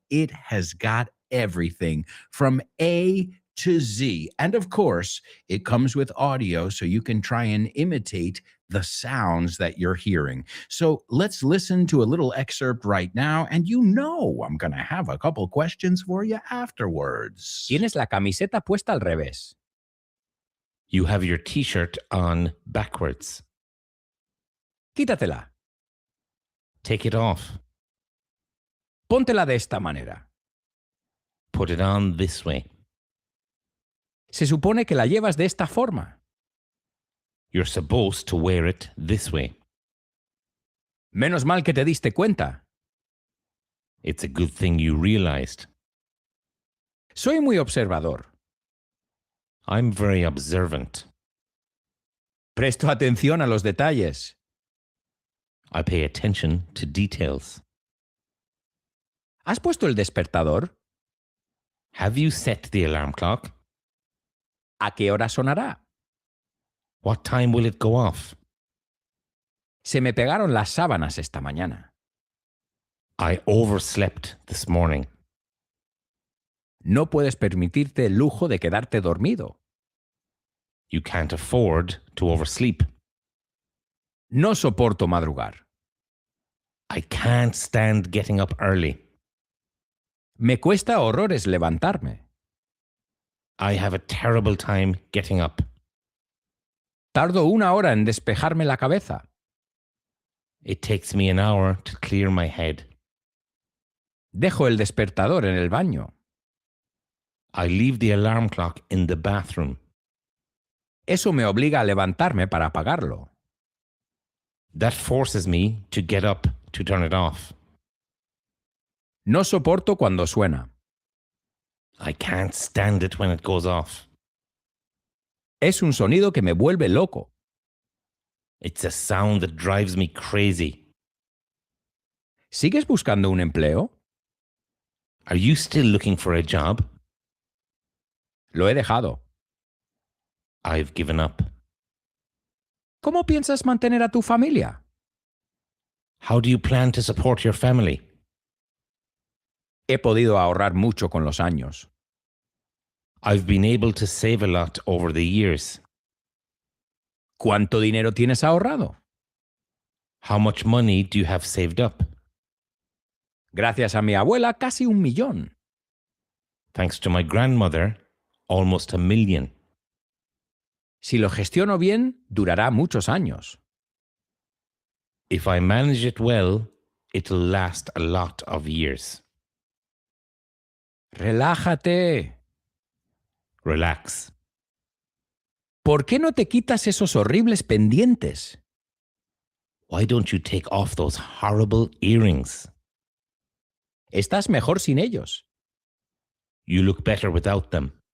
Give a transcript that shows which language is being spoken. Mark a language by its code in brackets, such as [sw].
[en] It has got everything from A to Z. And of course, it comes with audio, so you can try and imitate the sounds that you're hearing. So let's listen to a little excerpt right now, and you know I'm going to have a couple questions for you afterwards. [es] Tienes la camiseta puesta al revés. [en] You have your t-shirt on backwards. [es] Quítatela. [en] Take it off. [es] Póntela de esta manera. [en] Put it on this way. [es] Se supone que la llevas de esta forma. [en] You're supposed to wear it this way. [es] Menos mal que te diste cuenta. [en] It's a good thing you realized. [es] Soy muy observador. [en] I'm very observant. [es] Presto atención a los detalles. [en] I pay attention to details. [es] ¿Has puesto el despertador? [en] Have you set the alarm clock? [es] ¿A qué hora sonará? [en] What time will it go off? [es] Se me pegaron las sábanas esta mañana. [en] I overslept this morning. [es] No puedes permitirte el lujo de quedarte dormido. [en] You can't afford to oversleep. [es] No soporto madrugar. [en] I can't stand getting up early. [es] Me cuesta horrores levantarme. [en] I have a terrible time getting up. [es] Tardo 1 hora en despejarme la cabeza. [en] It takes me an hour to clear my head. [es] Dejo el despertador en el baño. [en] I leave the alarm clock in the bathroom. [es] Eso me obliga a levantarme para apagarlo. [en] That forces me to get up to turn it off. [es] No soporto cuando suena. [en] I can't stand it when it goes off. [es] Es un sonido que me vuelve loco. [en] It's a sound that drives me crazy. [es] ¿Sigues buscando un empleo? [en] Are you still looking for a job? [es] Lo he dejado. [en] I've given up. [es] ¿Cómo piensas mantener a tu familia? [en] How do you plan to support your family? [es] He podido ahorrar mucho con los años. [en] I've been able to save a lot over the years. [es] ¿Cuánto dinero tienes ahorrado? [en] How much money do you have saved up? [es] Gracias a mi abuela, casi 1 millón. [en] Thanks to my grandmother, almost 1 million. [es] Si lo gestiono bien, durará muchos años. [en] If I manage it well, it'll last a lot of years. [es] Relájate. [en] Relax. [es] ¿Por qué no te quitas esos horribles pendientes? [en] Why don't you take off those horrible earrings? [es] Estás mejor sin ellos. [en] You look better without them.